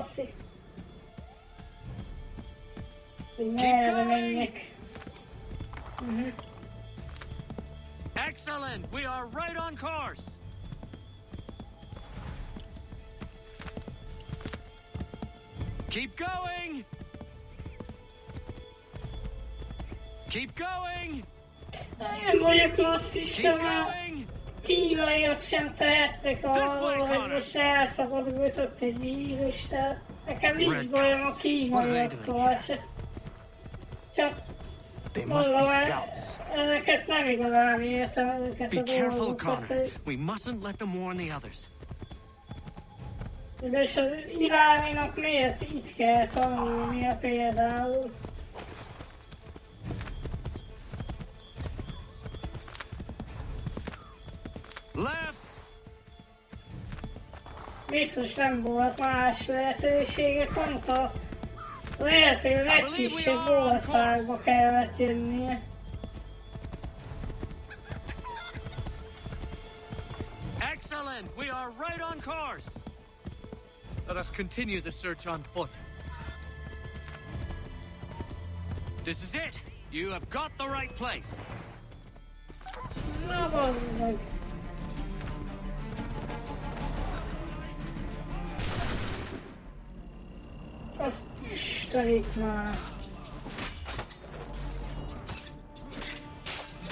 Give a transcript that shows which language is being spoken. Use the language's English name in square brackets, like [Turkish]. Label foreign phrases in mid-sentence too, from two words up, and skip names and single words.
[English] Excellent! We are right on course! Keep going! Keep going! [Hungarian] Nem vagyok rasszista, mert kínaiak sem tehetnek arról, hogy most elszabadultott egy vírus, tehát nekem nincs bajom a kínaiakkal se. Csak mondom, ezeket nem igazán értem, ezeket a dolgokat, hogy... [English] We mustn't let them warn the others. [Hungarian] És az iráninak miért itt kell tanulnia például? [English] Left! [Hungarian] Biztos nem volt más lehetősége, pont a lehető legkisebb országba kellett jönnie. [English] Excellent! We are right on course! Let us continue the search on foot. This is it! You have got the right place! [Hungarian] Na bazd meg! Azt Istenit már!